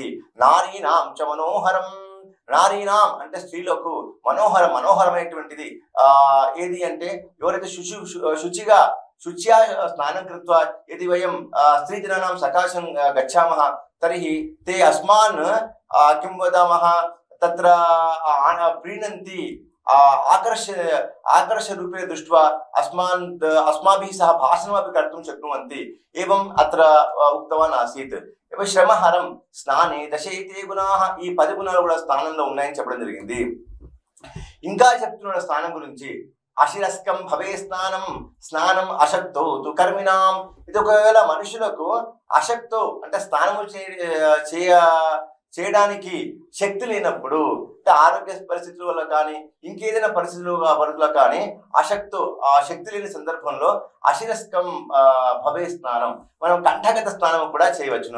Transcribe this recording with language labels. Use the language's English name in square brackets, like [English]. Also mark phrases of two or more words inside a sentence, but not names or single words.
[Sanskrit] నారీనాం చ మనోహరం, [Telugu] నారీనాం అంటే స్త్రీలకు మనోహరం, మనోహరమైనటువంటిది ఏది అంటే ఎవరైతే శుచిగా [Sanskrit] స్నానం కృత్వా యది వయం స్త్రీజనానాం సకాశం గచ్చామః తర్హి తే అస్మాన్ కిం వదామః తత్ర ప్రీణంతి ఆకర్ష రూపేణ దృష్ట్వా अस्माभिः सह भाषणमपि कर्तुं शक्नुवन्ति एवं अत्र उक्तवान् आसीत्. శ్రమహరం స్నానే దశైతే గుణాః, [Telugu] ఈ 10 గుణాలు కూడా స్నానంలో ఉన్నాయని చెప్పడం జరిగింది. ఇంకా చెప్తున్నాడు స్నానం గురించి. [Sanskrit] అశిరస్కం భవే స్నానం, స్నానం అశక్తో తు కర్మిణాం. [Telugu] ఇది ఒకవేళ మనుషులకు అశక్తో అంటే స్నానము చేయడానికి శక్తి లేనప్పుడు, అంటే ఆరోగ్య పరిస్థితుల వల్ల కానీ ఇంకేదైనా పరిస్థితుల కానీ అశక్తో ఆ శక్తి లేని సందర్భంలో [Sanskrit] అశిరస్కం భవే స్నానం, [Telugu] మనం కంఠగత స్నానం కూడా చేయవచ్చును.